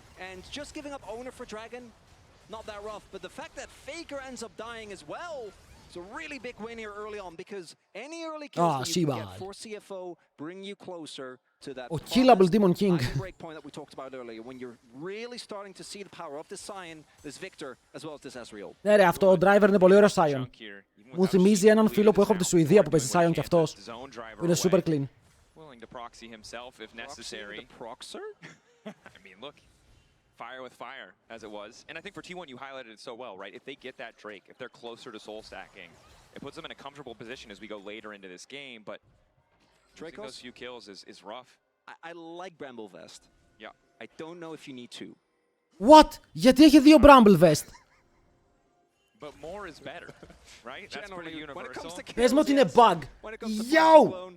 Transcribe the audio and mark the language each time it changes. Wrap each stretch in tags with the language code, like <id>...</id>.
<en>And just giving up owner for Dragon, not that rough. But the fact that Faker ends up dying as well, it's a really big win here early on because any early kills that you can get for CFO bring you closer to that killable Demon King. break point that we talked about earlier when you're really starting to see the power of this Sion, this Victor, as well as this Ezreal.</en> <el>Ναι ρε, αυτό ο driver είναι πολύ ωραίο Sion. Μου θυμίζει έναν φίλο που έχω από τη Σουηδία που παίζει Sion κι αυτός. Που είναι</el> <en>super clean. To proxy himself if necessary. The proxer? I mean, look, fire with fire, as it was. And I think for T1, you highlighted it so well, right? If they get that Drake, if they're closer to soul stacking, it puts them in a comfortable position as we go later into this game, but losing those few kills is rough. I like Bramble Vest. Yeah. I don't know if you need to. What?</en> <el>Γιατί έχει 2 Bramble Vest?</el> <en>But more is better, right? That's pretty universal.</en> <el>Πες μου ότι είναι bug. Yo!</el>